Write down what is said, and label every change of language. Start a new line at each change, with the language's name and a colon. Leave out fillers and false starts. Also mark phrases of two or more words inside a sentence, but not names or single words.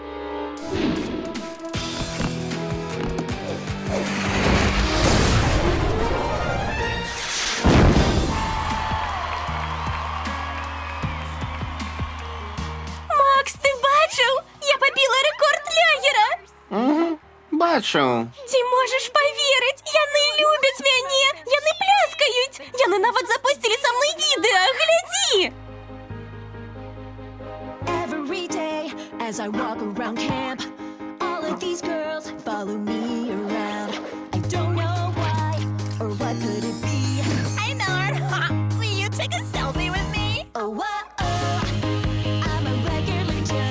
Belarusian: Макс, ты бачыў? Я пабіла рэкорд Лягера. Бачу. Ці можаш паверыць? Яны любяць мяне. Яны пляскаюць. Яны нават запусцілі са мной відэа. Глядзі!
English: Every day as I walk around camp, all of these girls follow me around. I don't know why or what could it be. Hey, Nard. Will you take a selfie with me? Oh, whoa, I'm a regular Joe.